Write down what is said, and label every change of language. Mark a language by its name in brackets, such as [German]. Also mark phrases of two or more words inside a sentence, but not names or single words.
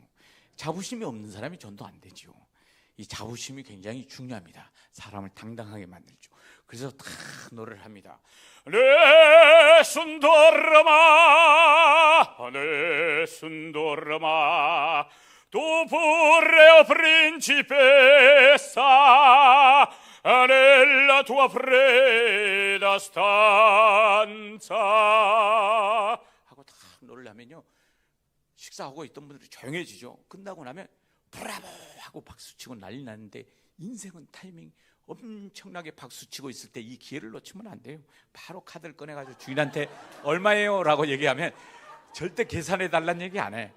[Korean] 자부심이 없는 사람이 전도 안 되죠. 이 자부심이 굉장히 중요합니다. 사람을 당당하게 만들죠. 그래서 다 노래를 합니다. [Italian] Nessun dorma nessun dorma tu pure principessa nella tua fredda stanza [Korean] 하고 다 노래를 하면요 식사하고 있던 분들이 조용해지죠. 끝나고 나면 브라보 하고 박수치고 난리 나는데 인생은 타이밍 엄청나게 박수치고 있을 때 이 기회를 놓치면 안 돼요. 바로 카드를 꺼내가지고 주인한테 얼마예요? 라고 얘기하면 절대 계산해 달라는 얘기 안 해.